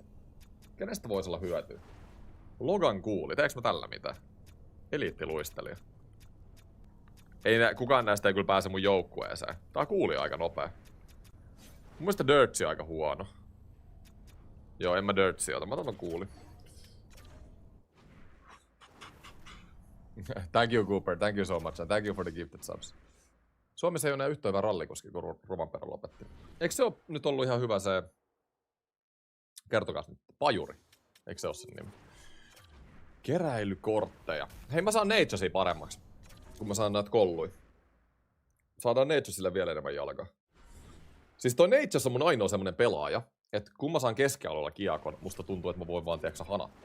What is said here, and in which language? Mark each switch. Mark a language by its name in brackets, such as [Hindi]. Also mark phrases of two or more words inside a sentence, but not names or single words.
[Finnish] Kenestä voisi olla hyötyä? Logan Cool. Teekö mä tällä mitään? Eliittiluistelija. Kukaan näistä ei kyllä pääse mun joukkueeseen. Tää kuuli aika nopea. Mun mielestä Dirtsi on aika huono. Joo, en mä Dirtsi ota. Mä otan kuuli. [English] Thank you Cooper, thank you so much and thank you for the gifted subs. [Finnish] Suomessa ei ole enää yhtä hyvä rallikoski, kun Rovanperä lopetti. Eikö se ole nyt ollut ihan hyvä se... Kertokas nyt. Pajuri. Eikö se ole sen nimi? Keräilykortteja. Hei, mä saan Naturesia paremmaksi. Kun mä saan näitä kolluja. Saadaan Naturesille vielä enemmän jalkaa. Siis toi Natures on mun ainoa semmonen pelaaja, että kun mä saan keskialueella kiekon, musta tuntuu, että mä voin vaan hanattaa.